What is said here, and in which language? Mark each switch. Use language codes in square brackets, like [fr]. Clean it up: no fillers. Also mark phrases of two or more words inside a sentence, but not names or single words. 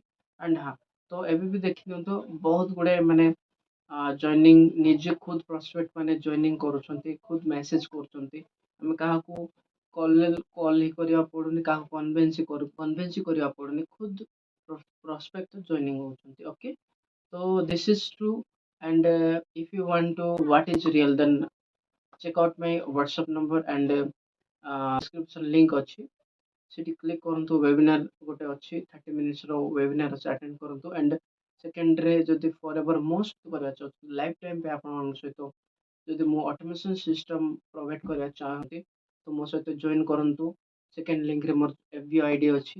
[or] ଆଣ୍ଡ ହଁ, ତ ଏବେ ବି ଦେଖିଦିଅନ୍ତୁ ବହୁତ ଗୁଡ଼ାଏ ମାନେ ଜଏନିଂ ନିଜେ ଖୁଦ ପ୍ରସ୍ପେକ୍ଟ ମାନେ ଜଏନିଂ କରୁଛନ୍ତି, ଖୁଦ ମେସେଜ କରୁଛନ୍ତି। ଆମେ କାହାକୁ କଲ୍ ହିଁ କରିବାକୁ ପଡ଼ୁନି, କାହାକୁ କନଭେନ୍ସ କରିବାକୁ ପଡ଼ୁନି, ଖୁଦ ପ୍ରସ୍ପେକ୍ଟ ଜଏନିଂ ହଉଛନ୍ତି। ଓକେ, [en] so this is true, and if you want to what is real, then check out my WhatsApp number and description link [or] ଅଛି, ସେଠି କ୍ଲିକ୍ କରନ୍ତୁ। ୱେବିନାର ଗୋଟେ ଅଛି 30 ମିନିଟ୍ସର ୱେବିନାର ଅଛି, ଆଟେଣ୍ଡ କରନ୍ତୁ। ଆଣ୍ଡ ସେକେଣ୍ଡରେ ଯଦି [en] for ever [or] ମୋଷ୍ଟ କରିବାକୁ ଚାହୁଁଛନ୍ତି, [en] life time [or] ପାଇଁ ଆପଣଙ୍କ ସହିତ ଯଦି ମୁଁ [en] automation system provide [or] କରିବାକୁ ଚାହାନ୍ତି ତ ମୋ ସହିତ ଜଏନ୍ କରନ୍ତୁ। ସେକେଣ୍ଡ ଲିଙ୍କରେ ମୋର FB ID ଅଛି।